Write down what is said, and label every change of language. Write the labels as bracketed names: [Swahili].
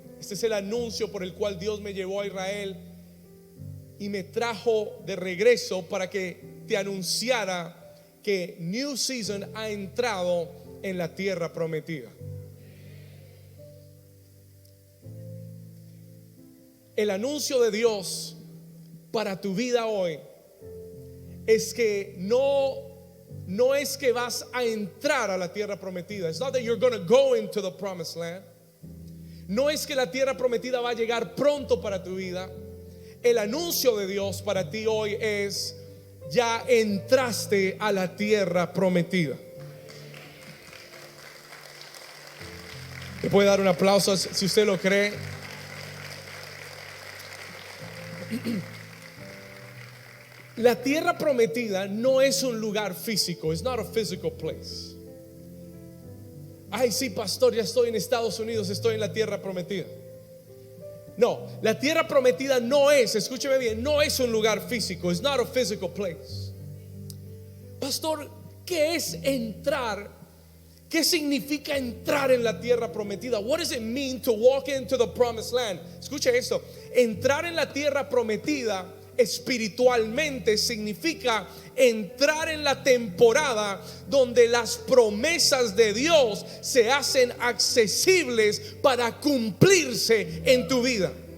[Spanish] Este es el anuncio por el cual Dios me llevó a Israel y me trajo de regreso para que te anunciara que New Season ha entrado en la tierra prometida. El anuncio de Dios para tu vida hoy es que no es que vas a entrar a la tierra prometida. [English] It's not that you're going to go into the promised land. [Spanish] No es que la tierra prometida va a llegar pronto para tu vida. El anuncio de Dios para ti hoy es: ya entraste a la tierra prometida. ¿Me puede dar un aplauso si usted lo cree? La tierra prometida no es un lugar físico. [English] It's not a physical place. [Spanish] Ay, sí, pastor, ya estoy en Estados Unidos, estoy en la tierra prometida. No, la tierra prometida no es, escúcheme bien, no es un lugar físico. [English] It's not a physical place. [Spanish] Pastor, ¿qué es entrar? ¿Qué significa entrar en la tierra prometida? [English] What does it mean to walk into the promised land? [Spanish] Escuche esto. Entrar en la tierra prometida espiritualmente significa entrar en la temporada donde las promesas de Dios se hacen accesibles para cumplirse en tu vida.